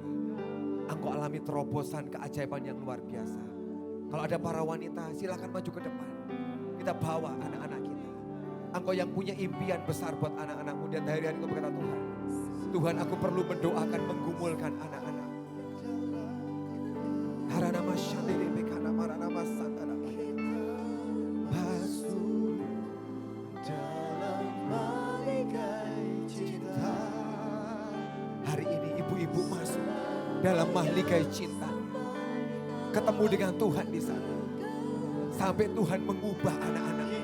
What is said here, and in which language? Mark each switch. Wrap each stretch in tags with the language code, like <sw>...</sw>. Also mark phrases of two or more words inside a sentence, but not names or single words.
<id>Engkau alami terobosan keajaiban yang luar biasa. Kalau ada para wanita, silakan maju ke depan. Kita bawa anak-anak kita. Engkau yang punya impian besar buat anak-anakmu. Dan hari-hari engkau berkata, Tuhan, Tuhan, aku perlu mendoakan, menggumulkan anak-anak. Harana masyadiri bekana marana masantara. Masuk dalam balikai cinta. Hari ini ibu-ibu masuk dalam mahligai cinta. Ketemu dengan Tuhan di sana. Sampai Tuhan mengubah anak-anak.</id>